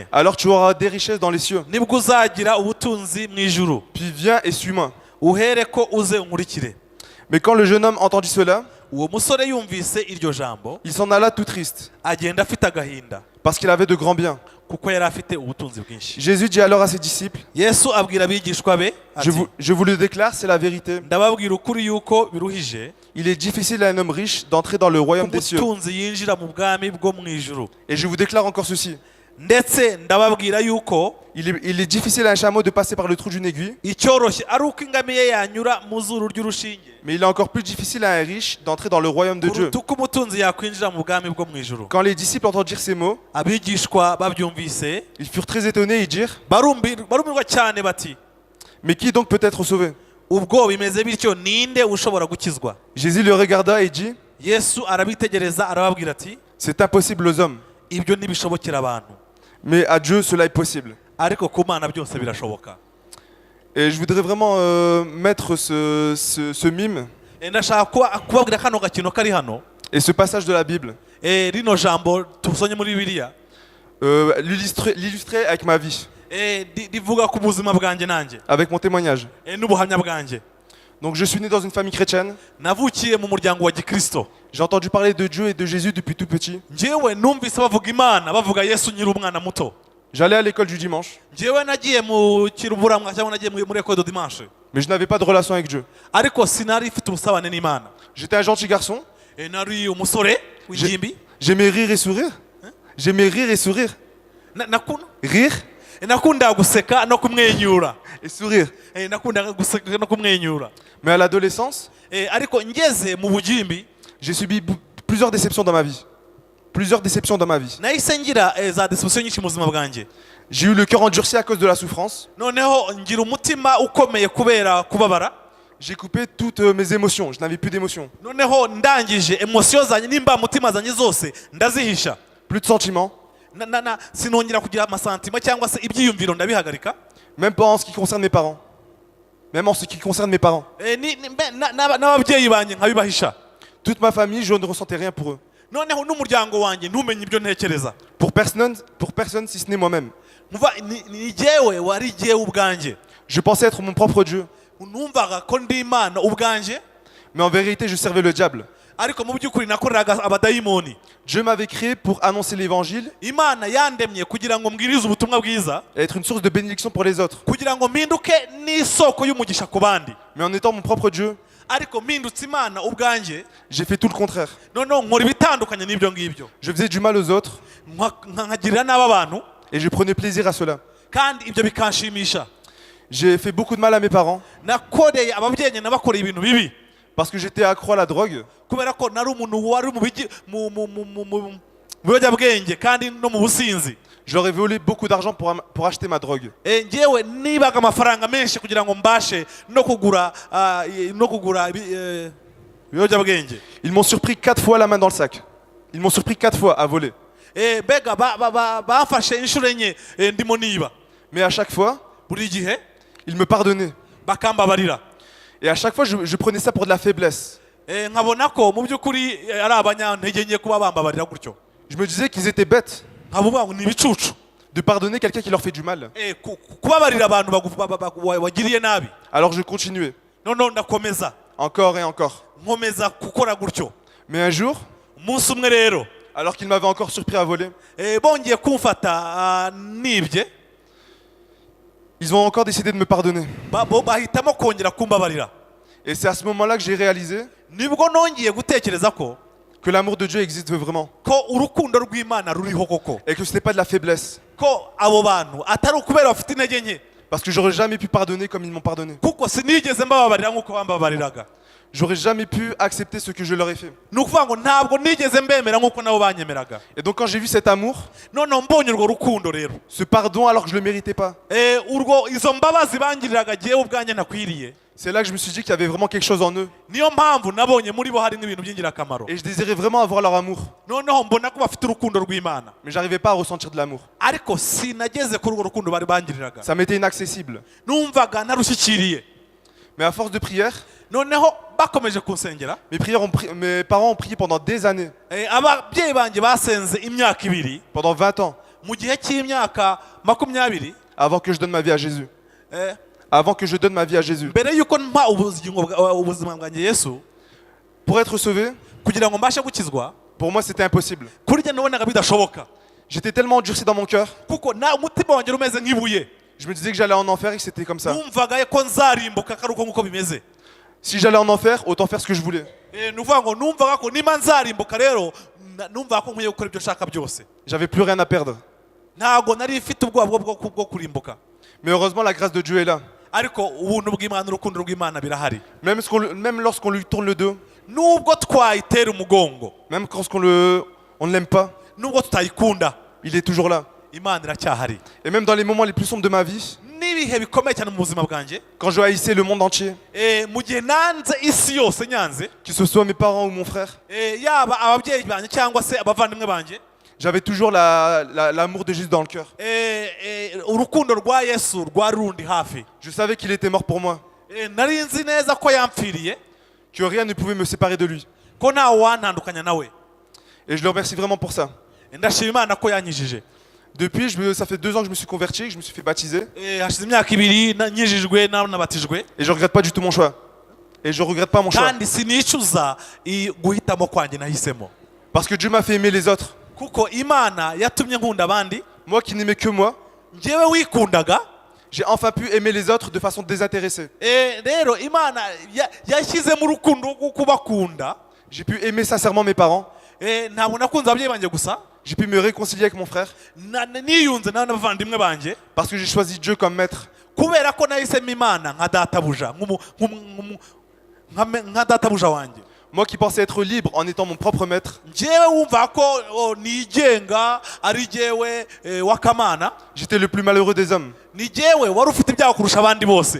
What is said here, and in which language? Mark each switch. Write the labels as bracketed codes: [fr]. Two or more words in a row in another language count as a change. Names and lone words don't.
[fr] Alors tu auras des richesses dans les cieux. [rw] nibwo uzagira ubutunzi mu ijuru. [fr] Puis viens et suis-moi. [rw] Uhere ko uze unkurikire. [fr] Mais quand le jeune homme entendit cela, [rw] Uwo musore yumvise iryo jambo, [fr] il s'en alla tout triste, [rw] agenda afite agahinda, [fr] parce qu'il avait de grands biens. [rw] kuko yari afite ubutunzi bwinshi. [fr] Jésus dit alors à ses disciples, [rw] Yesu abwira abigishwa be ati, [fr] je vous le déclare, c'est la vérité. [rw] ndababwira ukuri yuko biruhije [fr] Il est difficile à un homme riche d'entrer dans le royaume des cieux. [rw] umutunzi yinjira mu bwami bwo mu ijuru. [fr] Et je vous déclare encore ceci. [rw] Ndetse ndababwira yuko [fr] Il est difficile à un chameau de passer par le trou d'une aiguille, [rw] icyoroshye ari uko ingamiye yanyura mu zuru ry'urushinge, [fr] mais il est encore plus difficile à un riche d'entrer dans le royaume de Dieu. [rw] kuruta uko umutunzi yakwinjira mu bwami bwo mu ijuru. [fr] Quand les disciples entendirent ces mots, [rw] Abigishwa babyumvise [fr] ils furent très étonnés et dirent, [rw] barumirwa cyane bati, [fr] mais qui donc peut être sauvé? [rw] ubwo bimeze bityo ninde ushobora gukizwa? [fr] Jésus le regarda et dit, [rw] Yesu arabitegereza arababwira ati, [fr] c'est impossible aux hommes, [rw] ibyo ntibishobokera abantu, [fr] mais à Dieu cela est possible. [rw] ariko ku Mana byose birashoboka. [fr] Et je voudrais vraiment mettre ce mime [rw] Ndashaka kubabwira kano gakino kari hano, [fr] et ce passage de la Bible, [rw] rino jambo tusonye muri Bibiliya, [fr] l'illustrer avec ma vie, [rw] rivuga ku buzima bwanjye nanjye, [fr] avec mon témoignage. [rw] n'ubuhamya bwanjye. [fr] Donc je suis né dans une famille chrétienne. [rw] Navukiye mu muryango wa Gikristo. [fr] J'ai entendu parler de Dieu et de Jésus depuis tout petit. [rw] Njyewe numvise bavuga Imana, bavuga Yesu nyiri umwana muto. [fr] J'allais à l'école du dimanche, [rw] Njyewe nagiye mu kiruburamwa cyangwa nagiye muri [fr] école de dimanche, mais je n'avais pas de relation avec Dieu. [rw] ariko sinari mfite ubusabane n'Imana. [fr] J'étais un gentil garçon. [rw] Nari umusore w'ingimbi. [fr] J'aimais rire et sourire. J'aimais rire et sourire. Rire [rw] nakundaga guseka no kumwenyura. [fr] et sourire. [rw] Nakundaga guseka no kumwenyura. [fr] Mais à l'adolescence, [rw] Ariko ngeze mu bugimbi, [fr] j'ai subi plusieurs déceptions dans ma vie. plusieurs déceptions dans ma vie. [rw] nahise ngira za deception nyinshi mu buzima bwanjye. [fr] J'ai eu le cœur endurci à cause de la souffrance. [rw] Noneho ngira umutima ukomeye kubera kubabara. [fr] J'ai coupé toutes mes émotions. Je n'avais plus d'émotions. [rw] Noneho ndangije emotion zanjye nimba mutima zanjye zose ndazihisha. [fr] Plus de sentiments. [rw] Sinongera kugira amasantima cyangwa se ibyiyumviro ndabihagarika. [fr] Même pas en ce qui concerne mes parents. Même en ce qui concerne mes parents. [rw] N'ababyeyi banjye nkabibahisha. [fr] Toute ma famille, je ne ressentais rien pour eux. [rw] Noneho n'umuryango wanjye ntumenye ibyo ntekereza. [fr] Pour personne si ce n'est moi-même. [rw] Ni jyewe wari jyewe ubwanjye. [fr] Je pensais être mon propre Dieu. [rw] Numvaga ko ndi Imana ubwanjye. [fr] Mais en vérité, je servais le diable. [rw] Ariko mu by'ukuri nakoreraga abadayimoni. [fr] Dieu m'avait créé pour annoncer l'évangile. [rw] Imana yandemye kugira ngo mbwirize ubutumwa bwiza. [fr] Et être une source de bénédiction pour les autres. [rw] Kugira ngo mpinduke n'isoko y'umugisha ku bandi. [fr] Mais en étant mon propre Dieu, [rw] ariko mpindutse Imana ubwanjye, [fr] j'ai fait tout le contraire. [rw] noneho nkora ibitandukanye n'ibyo ngibyo. [fr] Je faisais du mal aux autres. [rw] Nkagirira nabi abantu. [fr] Et je prenais plaisir à cela. [rw] Kandi ibyo bikanshimisha. [fr] J'ai fait beaucoup de mal à mes parents. [rw] Nakoreye ababyeyi nabakoreye ibintu bibi. [fr] Parce que j'étais accro à la drogue. [rw] Kubera ko nari umuntu wari mu biyobyabwenge kandi no mu businzi. [fr] J'aurais volé beaucoup d'argent pour acheter ma drogue. [rw] Njyewe nibaga amafaranga menshi kugira ngo mbashe no kugura ibiyobyabwenge. [fr] Ils m'ont surpris 4 fois la main dans le sac. Ils m'ont surpris 4 fois à voler. [rw] Bega bamfashe inshuro enye ndimo niba. [fr] Mais à chaque fois, [rw] buri gihe [fr] ils me pardonnaient. [rw] Bakambabarira. [fr] Et à chaque fois, je prenais ça pour de la faiblesse. [rw] Nkabona ko mu by'ukuri ari abanyantege nke kuba bambabarira gutyo. [fr] Je me disais qu'ils étaient bêtes [rw] nkavuga ngo ni ibicucu [fr] de pardonner quelqu'un qui leur fait du mal. [rw] Kubabarira abantu bagiriye nabi. [fr] Alors je continuais. [rw] Noneho ndakomeza. [fr] Encore et encore. [rw] Nkomeza gukora gutyo. [fr] Mais un jour, [rw] umunsi umwe rero, [fr] alors qu'ils m'avaient encore surpris à voler, [rw] bongeye kumfata nibye, [fr] ils ont encore décidé de me pardonner. [rw] Bahitamo kongera kumbabarira. [fr] Et c'est à ce moment-là que j'ai réalisé [rw] nibwo nongeye gutekereza ko [fr] que l'amour de Dieu existe vraiment. [rw] Ko urukundo rw'Imana ruriho koko. [fr] Et que ce n'est pas de la faiblesse. [rw] Ko abo bantu atari ukubera bafite intege nke. [fr] Parce que j'aurais jamais pu pardonner comme ils m'ont pardonné. [rw] Kuko sinigeze mbababarira nk'uko bambabariraga. [fr] J'aurais jamais pu accepter ce que je leur ai fait. [rw] Nukuvuga ngo ntabwo nigeze mbemera nk'uko nabo banyemeraga. [fr] Et donc quand j'ai vu cet amour, [rw] noneho mbonye urwo rukundo rero, [fr] ce pardon alors que je le méritais pas, [rw] izo mbabazi bangiriraga jyewe ubwanjye nakwiriye, [fr] c'est là que je me suis dit qu'il y avait vraiment quelque chose en eux. [rw] Niyo mpamvu nabonye muri bo harimo ibintu by'ingirakamaro. [fr] Et je désirais vraiment avoir leur amour. [rw] Noneho mbona ko bafite urukundo rw'Imana. [fr] Mais j'arrivais pas à ressentir de l'amour. [rw] Ariko sinageze kuri urwo rukundo bari bangiriraga. [fr] Ça m'était inaccessible. [rw] Numvaga narushyikiriye. [fr] Mais à force de prière, [rw] noneho bakomeje kunsengera, [fr] mes parents ont prié pendant des années. [rw] Ababyeyi banjye basenze imyaka 2. [fr] Pendant 20 ans. [rw] Mu gihe cy'imyaka 20. [fr] Avant que je donne ma vie à Jésus. Avant que je donne ma vie à Jésus. [rw] Mbere yuko mpa ubuzima bwanjye Yesu, [fr] pour être sauvé, [rw] kugira ngo mbashe gukizwa, [fr] pour moi c'était impossible. [rw] Kuri njye nabonaga bidashoboka. [fr] J'étais tellement endurci dans mon cœur. [rw] Kuko na umutima wanjye rumeze nk'ibuye. [fr] Je me disais que j'allais en enfer et que c'était comme ça. [rw] Numvaga ko nzarimbuka karuko nkuko bimeze. [fr] Si j'allais en enfer, autant faire ce que je voulais. [rw] Nuvuga ngo numvaga ko nima nzarimbuka rero, numvaga ko nkwiye gukora ibyo nshaka byose. [fr] J'avais plus rien à perdre. [rw] Ntago nari mfite ubwoba bwo kurimbuka. [fr] Mais heureusement la grâce de Dieu est là. [rw] Ariko ubuntu bw'Imana urukundo rw'Imana birahari. [fr] Même lorsqu'on lui tourne le dos. [rw] Nubwo twayitera umugongo. [fr] Même quand on ne l'aime pas. [rw] Nubwo tutayikunda. [fr] Il est toujours là. [rw] Imana iracyahari. [fr] Et même dans les moments les plus sombres de ma vie. [rw] Nibihe bikomeye cyane mu buzima bwanjye. [fr] Quand je haïssais le monde entier. [rw] Mu gihe nanze isi yose nyanze. [fr] Que ce soit mes parents ou mon frère. [rw] Yaba ababyeyi banjye cyangwa se abavandimwe banjye. [fr] J'avais toujours l'amour de Jésus dans le cœur. [rw] Urukundo rwa Yesu rwari rundi hafi. [fr] Je savais qu'il était mort pour moi. [rw] Nari nzi neza ko yampfiriye. [fr] Que rien ne pouvait me séparer de lui. [rw] Ko nta wantandukanya nawe. [fr] Et je le remercie vraiment pour ça. [rw] Ndashima Imana ko yanyijije. [fr] Depuis, ça fait 2 ans que je me suis converti, que je me suis fait baptiser. Et [rw] hashize imyaka 2 nyijijwe nabatijwe. [fr] Et je regrette pas du tout mon choix. Et je regrette pas mon choix. [rw] Kandi sinicuza guhitamo kwanjye nahisemo. [fr] Parce que Dieu m'a fait aimer les autres. [rw] Kuko Imana yatumye nkunda abandi. [fr] Moi qui n'aimais que moi. [rw] Njyewe wikundaga. [fr] J'ai enfin pu aimer les autres de façon désintéressée. [rw] Rero Imana yashyize mu rukundo rwo kubakunda. [fr] J'ai pu aimer sincèrement mes parents. [rw] Ntabwo nakunze ababyeyi banjye gusa. [fr] J'ai pu me réconcilier avec mon frère. [rw] Niyunze n'abavandimwe banjye. [fr] Parce que j'ai choisi Dieu comme maître. [rw] Kubera ko nahisemo Imana nka databuja, nka databuja wanjye. [fr] Moi qui pensais être libre en étant mon propre maître, [rw] njyewe wumva ko nigenga ari jyewe wakamana, [fr] j'étais le plus malheureux des hommes. [rw] ni jyewe wari ufite ibyaha kurusha abandi bose.